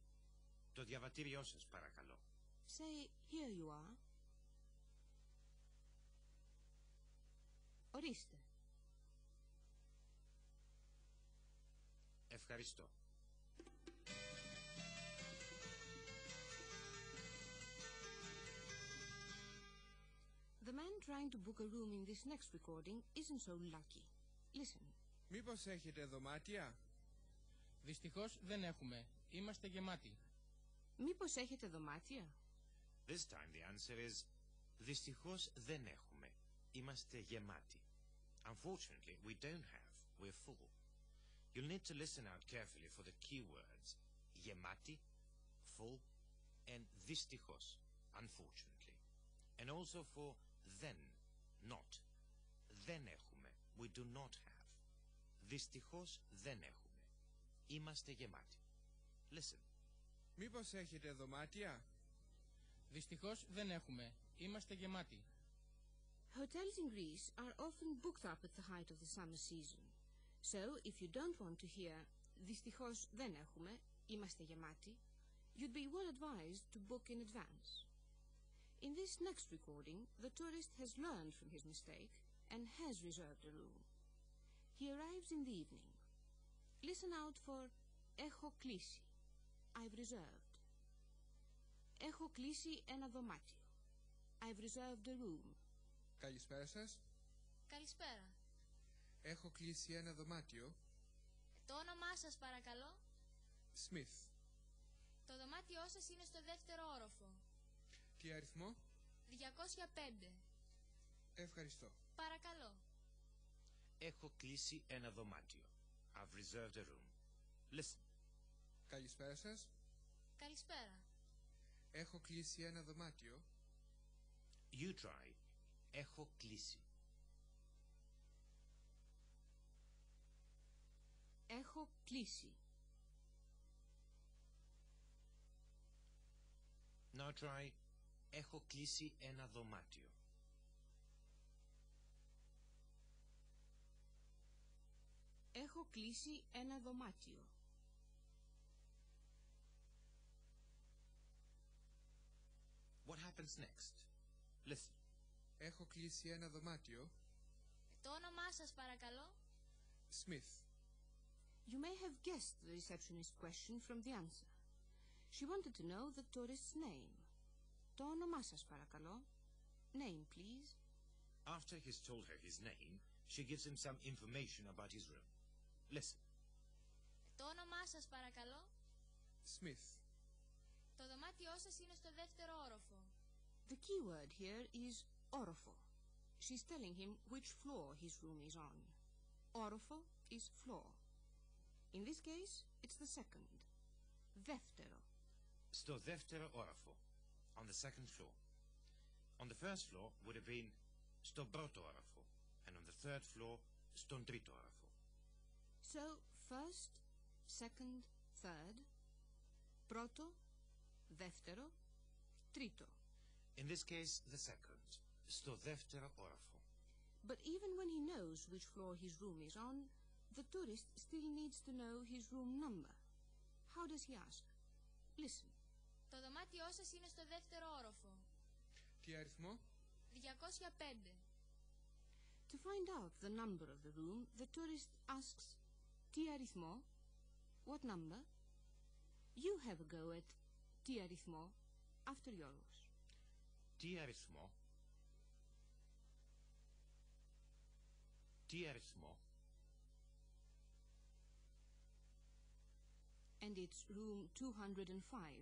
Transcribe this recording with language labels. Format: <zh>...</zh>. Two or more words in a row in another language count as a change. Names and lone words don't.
<el>Το διαβατήριό σας παρακαλώ.</el> <en>Say, here you are.</en> <el>Ορίστε. Ευχαριστώ.</el> <en>The man trying to book a room in this next recording isn't so lucky. Listen.</en> <el>Μήπως έχετε δωμάτια? Δυστυχώς δεν έχουμε. Είμαστε γεμάτοι. Μήπως έχετε δωμάτια?</el> <en>This time the answer is</en> <el>δυστυχώς δεν έχουμε. Είμαστε γεμάτοι.</el> <en>Unfortunately, we don't have. We're full. You'll need to listen out carefully for the key words γεμάτι, full, and δυστυχώς, unfortunately. And also for δεν, not.</en> <el>Δεν έχουμε.</el> <en>We do not have.</en> <el>Δυστυχώς δεν έχουμε. Είμαστε γεμάτοι. Listen. Μήπως έχετε δωμάτια? Δυστυχώς δεν έχουμε. Είμαστε γεμάτοι.</el> <en>Hotels in Greece are often booked up at the height of the summer season. So, if you don't want to hear</en> <el>δυστυχώς δεν έχουμε, είμαστε γεμάτοι,</el> <en>you'd be well advised to book in advance. In this next recording, the tourist has learned from his mistake and has reserved a room. He arrives in the evening. Listen out for</en> <el>έχω κλείσει.</el> <en>I've reserved.</en> <el>Έχω κλείσει ένα δωμάτιο.</el> <en>I've reserved a room.</en> <el>Καλησπέρα σας. Καλησπέρα. Έχω κλείσει ένα δωμάτιο. Το όνομά σας παρακαλώ. Smith. Το δωμάτιό σας είναι στο δεύτερο όροφο. Τι αριθμό? 205. Ευχαριστώ. Παρακαλώ. Έχω κλείσει ένα δωμάτιο.</el> <en>I've reserved a room. Listen.</en> <el>Καλησπέρα σας. Καλησπέρα. Έχω κλείσει ένα δωμάτιο.</el> <en>You try.</en> <el>Έχω κλείσει. Έχω κλείσει.</el> <en>Now try.</en> <el>Έχω κλείσει ένα δωμάτιο. Έχω κλείσει ένα δωμάτιο.</el> <en>What happens next? Listen.</en> <el>Έχω κλείσει ένα δωμάτιο. Το όνομά σας παρακαλώ. Smith.</el> <en>You may have guessed the receptionist's question from the answer. She wanted to know the tourist's name.</en> <el>Το όνομά σας παρακαλώ.</el> <en>Name, please. After he's told her his name, she gives him some information about his room. Listen.</en> <el>Το όνομά σας παρακαλώ. Smith. Το δωμάτιό σας είναι στο δεύτερο όροφο.</el> <en>The key word here is όροφο. She's telling him which floor his room is on. Όροφο is floor. In this case, it's the second.</en> <el>Δεύτερο. Στο δεύτερο όροφο.</el> <en>On the second floor. On the first floor would have been</en> <el>στον πρώτο όροφο.</el> <en>And on the third floor,</en> <el>στον τρίτο όροφο.</el> <en>So, first, second, third.</en> <el>Πρώτο, δεύτερο, τρίτο.</el> <en>In this case, the second.</en> <el>Στο δεύτερο όροφο.</el> <en>But even when he knows which floor his room is on, the tourist still needs to know his room number. How does he ask? Listen.</en> <el>Το δωμάτιό σας είναι στο δεύτερο όροφο. Τι αριθμό? 205.</el> <en>To find out the number of the room, the tourist asks,</en> <el>τι αριθμό?</el> <en>What number? You have a go at</en> <el>τι αριθμό</el> <en>after yours.</en> <el>Τι αριθμό? Τι αριθμό?</el> <en>And it's room 205.</en>